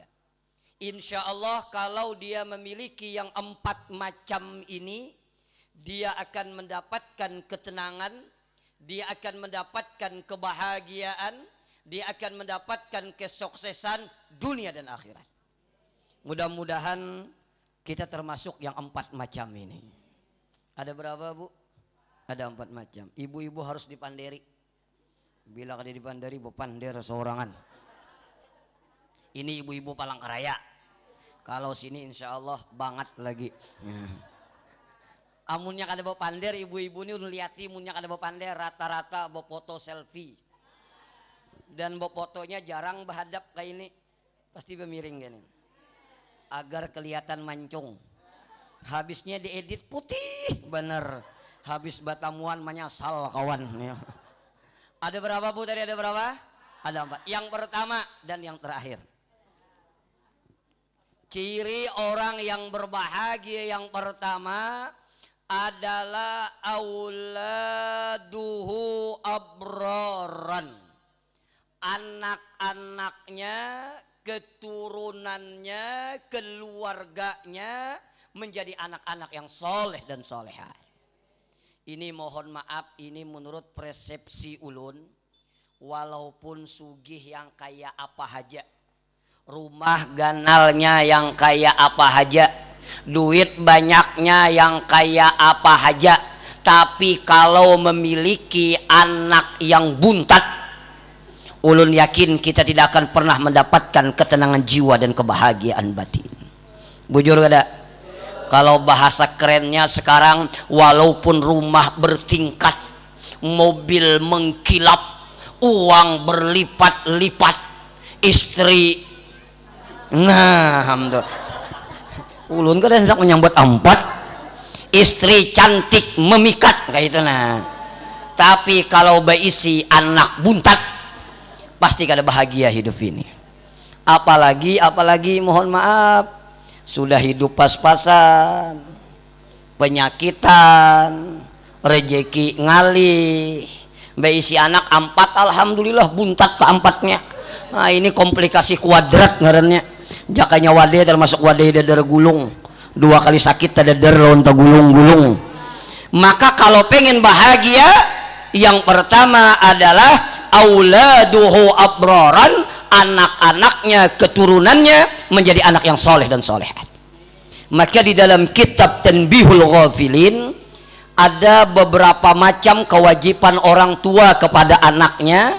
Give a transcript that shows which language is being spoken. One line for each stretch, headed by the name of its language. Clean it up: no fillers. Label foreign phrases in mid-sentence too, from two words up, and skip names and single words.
Indonesian: Insya Allah kalau dia memiliki yang 4 macam ini, dia akan mendapatkan ketenangan, dia akan mendapatkan kebahagiaan, dia akan mendapatkan kesuksesan dunia dan akhirat. Mudah-mudahan kita termasuk yang 4 macam ini. Ada berapa Bu? Ada 4 macam.
Banjar: Ibu-ibu harus dipanderi. Bila kada dipanderi, bu pander seorangan.
Indonesian: Ini ibu-ibu Palangkaraya. Kalau sini insya Allah banget lagi.
Banjar: Amunnya kada bawa pander, ibu-ibu ini udah lihat imunnya kada bawa pander, rata-rata bawa foto selfie.
Indonesian: Dan bawa fotonya jarang berhadap kayak ini.
Banjar: Pasti bemiring gini.
Indonesian: Agar kelihatan mancung. Habisnya diedit putih bener.
Banjar: Habis batamuan menyasal kawan.
Indonesian: Ada berapa Bu tadi? Ada berapa? Ada 4. Yang pertama dan yang terakhir. Ciri orang yang berbahagia yang pertama adalah
Arabic: auladuhu abraran.
Indonesian: Anak-anaknya, keturunannya, keluarganya menjadi anak-anak yang soleh dan solehah. Ini mohon maaf, ini menurut persepsi ulun, walaupun sugih yang kaya apa aja, rumah ganalnya yang kaya apa aja, duit banyaknya yang kaya apa aja, tapi kalau memiliki anak yang buntat, ulun yakin kita tidak akan pernah mendapatkan ketenangan jiwa dan kebahagiaan batin. Bujur gak ada? Kalau bahasa kerennya sekarang, walaupun rumah bertingkat, mobil mengkilap, uang berlipat-lipat, istri, nah alhamdulillah,
Banjar: ulun kan hendak menyambut empat, istri cantik memikat kayak itu. Nah tapi kalau berisi anak buntat, pasti kada bahagia hidup ini.
Indonesian: Apalagi mohon maaf, sudah hidup pas-pasan, penyakitan, rejeki ngalih, berisi anak empat, alhamdulillah buntat keempatnya.
Banjar: Nah ini komplikasi kuadrat ngarannya. Jakanya wadah termasuk wadah dadar gulung, 2 kali sakit dadar lonta gulung-gulung.
Indonesian: Maka kalau pengen bahagia, yang pertama adalah
Arabic: auladuhu abraran,
Indonesian: anak-anaknya, keturunannya menjadi anak yang soleh dan solehat. Maka di dalam kitab Tanbihul Ghafilin ada beberapa macam kewajiban orang tua kepada anaknya.